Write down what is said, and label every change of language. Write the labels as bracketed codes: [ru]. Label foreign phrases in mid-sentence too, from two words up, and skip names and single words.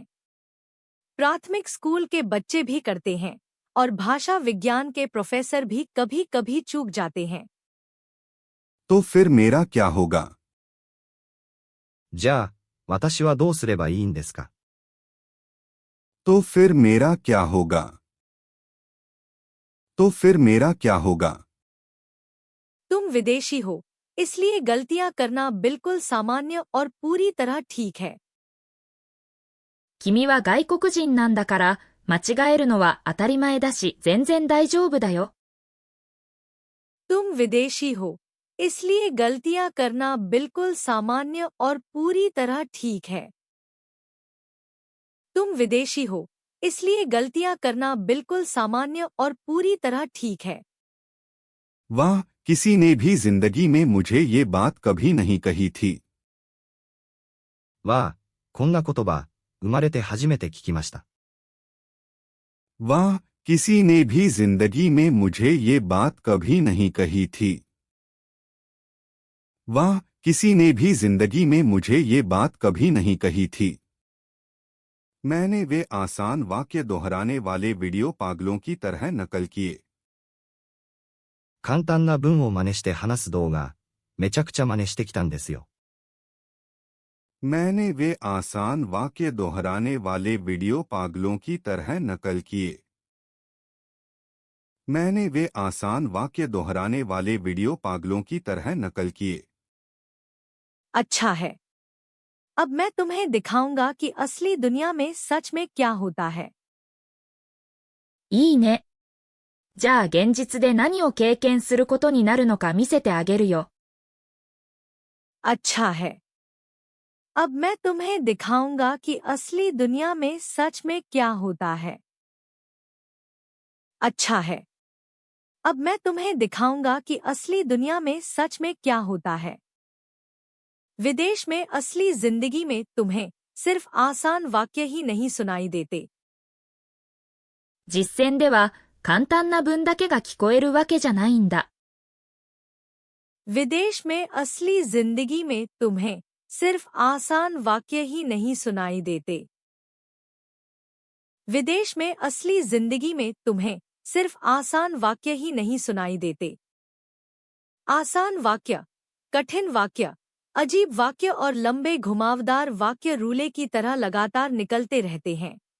[hi] प्राथमिक स्कूल के बच्चे भी करते हैं और भाषा विज्ञान के प्रोफेसर भी कभी कभी चूक जाते हैं। तो फिर मेरा क्या होगा? [ja] じゃあ、私はどうすればいいんですか [hi] तो फिर मेरा क्या होगा? तो फिर मेरा क्या होगा? तुम विदेशी हो, इसलिए गलतियां करना बिल्कुल सामान्य और पूरी तरह ठीक है। [ja] 君は外国人なんだから、間違えるのは当たり前だし、全然大丈夫だよ。 [hi] तुम विदेशी हो, इसलिए गलतियां करना बिल्कुल सामान्य और पूरी तरह ठीक है। तुम विदेशी हो, इसलिए गलतियां करना बिल्कुल सामान्य और पूरी तरह ठीक है। वाह, किसी ने भी जिंदगी में मुझे ये बात कभी नहीं कही थी। [ja] わあ、こんな言葉、生まれて初めて聞きました。 [hi] वाह, किसी ने भी जिंदगी में मुझे ये बात कभी नहीं कही थी। वाह, किसी ने भी जिंदगी में मुझे ये बात कभी नहीं कही थी। मैंने वे आसान वाक्य दोहराने वाले वीडियो पागलों की तरह नकल किए। [ja] 簡単な文を真似して話す動画、めちゃくちゃ真似してきたんですよ。 [hi] मैंने वे आसान वाक्य दोहराने वाले वीडियो पागलों की तरह नकल किए। मैंने वे आसान वाक्य दोहराने वाले वीडियो पागलों की तरह नकल किए। अच्छा है। अब मैं तुम्हें दिखाऊंगा कि असली दुनिया में सच में क्या होता है। [ja] いいね。じゃあ現実で何を経験することになるのか見せてあげるよ。 [hi] अच्छा है। अब मैं तुम्हें दिखाऊंगा कि असली दुनिया में सच में क्या होता है। अच्छा है। अब मैं तुम्हें दिखाऊंगा कि असली दुनिया में सच में क्या होता है। विदेश में असली जिंदगी में तुम्हें सिर्फ आसान वाक्य ही नहीं सुनाई देते। [ja] 実践では簡単な文だけが聞こえるわけじゃないんだ。 [hi] विदेश में असली जिंदगी में तुम्हें सिर्फ आसान वाक्य ही नहीं सुनाई देते। विदेश में असली जिंदगी में तुम्हें सिर्फ आसान वाक्य ही नहीं सुनाई देते। आसान वाक्य, कठिन वाक्य, अजीब वाक्य और लंबे घुमावदार वाक्य रूले की तरह लगातार निकलते रहते हैं।